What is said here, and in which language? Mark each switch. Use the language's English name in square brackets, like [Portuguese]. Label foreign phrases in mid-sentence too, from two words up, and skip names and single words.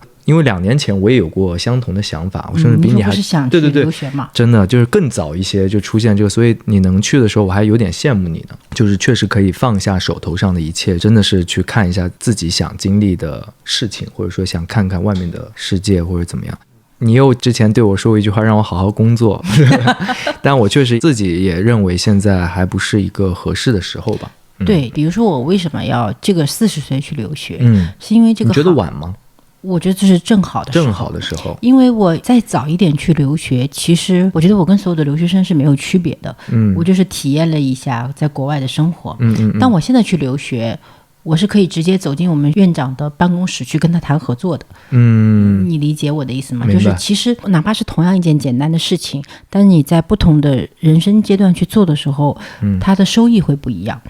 [Chinese] 因為2年前我也有過相同的想法，我甚至比你還对对对，真的就是更早一些就出现这個，所以你能去的時候我還有點羨慕你呢。就是確實可以放下手頭上的一切，真的是去看一下自己想經歷的事情，或者說想看看外面的世界或者怎麼樣。你又之前對我說過一句話，讓我好好工作但我確實自己也認為現在還不是一個合適的時候吧。對，比如說我為什麼要這個40歲去留學，是因為這個。你覺得晚嗎？我覺得這是正好的時候，因為我再早一點去留學，其實我覺得我跟所有的留學生是沒有區別的。我就是體驗了一下在國外的生活。但我現在去留學，我是可以直接走進我們院長的辦公室去跟他談合作的。你理解我的意思嗎？就是其實哪怕是同樣一件簡單的事情，但是你在不同的人生階段去做的時候，它的收益會不一樣。